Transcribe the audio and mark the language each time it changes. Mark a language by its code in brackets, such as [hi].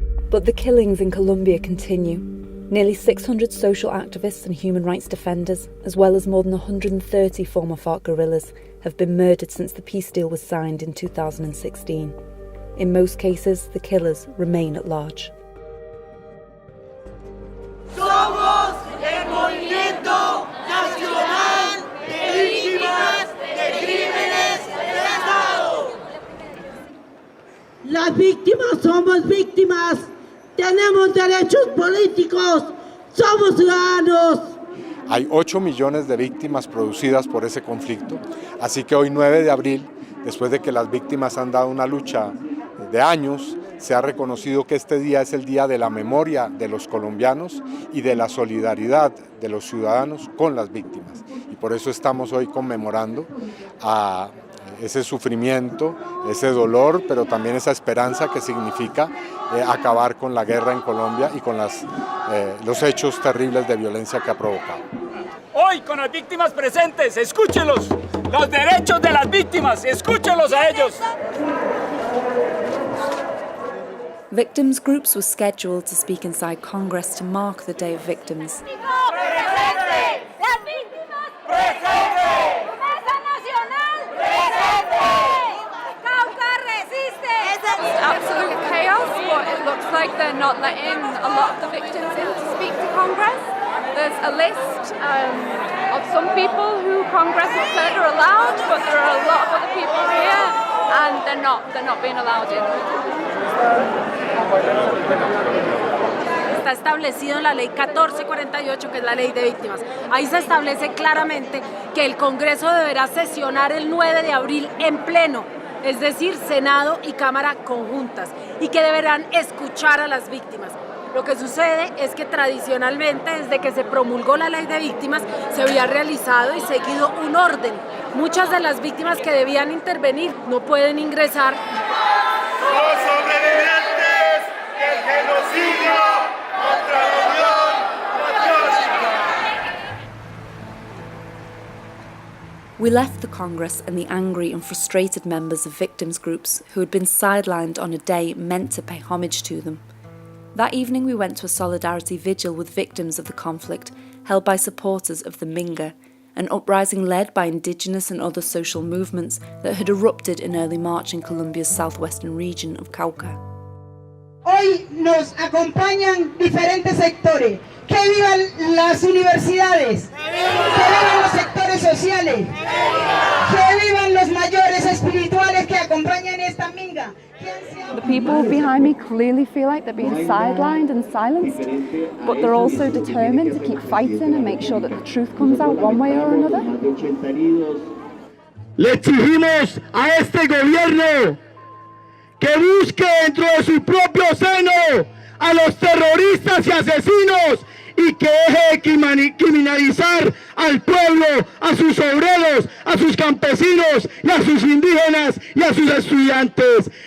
[en] But the killings in Colombia continue. Nearly 600 social activists and human rights defenders, as well as more than 130 former FARC guerrillas, have been murdered since the peace deal was signed in 2016. In most cases, the killers remain at large. [es] Somos el movimiento nacional de víctimas de crímenes de Estado. Las víctimas somos víctimas, tenemos derechos políticos, somos ciudadanos. Hay 8 millones de víctimas producidas por ese conflicto, así que hoy 9 de abril, después de que las víctimas han dado una lucha de años, se ha reconocido que este día es el día de la memoria de los colombianos y de la solidaridad de los ciudadanos con las víctimas. Y por eso estamos hoy conmemorando a ese sufrimiento, ese dolor, pero también esa esperanza que significa acabar con la guerra en Colombia y con los hechos terribles de violencia que ha provocado. Hoy con las víctimas presentes, escúchenlos. Los derechos de las víctimas, escúchenlos a ellos. [en] Victims groups were scheduled to speak inside Congress to mark the Day of Victims. [es] ¡Presente! ¡Las víctimas! ¡Presente! ¡Mesa Nacional! ¡Presente! ¡Cauca resiste! [en] It's absolute chaos, but it looks like they're not letting a lot of the victims in to speak to Congress. There's a list of some people who Congress has said are allowed, but there are a lot of other people here, and they're not being allowed in. [es] Está establecido en la ley 1448, que es la ley de víctimas. Ahí se establece claramente que el Congreso deberá sesionar el 9 de abril en pleno, es decir, Senado y Cámara conjuntas, y que deberán escuchar a las víctimas. Lo que sucede es que tradicionalmente, desde que se promulgó la ley de víctimas, se había realizado y seguido un orden. Muchas de las víctimas que debían intervenir no pueden ingresar. Los sobrevivientes del genocidio contra la Unión Patriótica. [en] We left the Congress and the angry and frustrated members of victims groups who had been sidelined on a day meant to pay homage to them. That evening we went to a solidarity vigil with victims of the conflict held by supporters of the Minga, an uprising led by indigenous and other social movements that had erupted in early March in Colombia's southwestern region of Cauca. [es] Hoy nos acompañan diferentes sectores. Que vivan las universidades, que vivan los sectores sociales, que vivan los mayores espirituales que acompañan esta minga. [en] The people behind me clearly feel like they're being sidelined and silenced, but they're also determined to keep fighting and make sure that the truth comes out one way or another. [es] Le exigimos a este gobierno que busque dentro de su propio seno a los terroristas y asesinos y que deje de criminalizar al pueblo, a sus obreros, a sus campesinos y a sus indígenas y a sus estudiantes.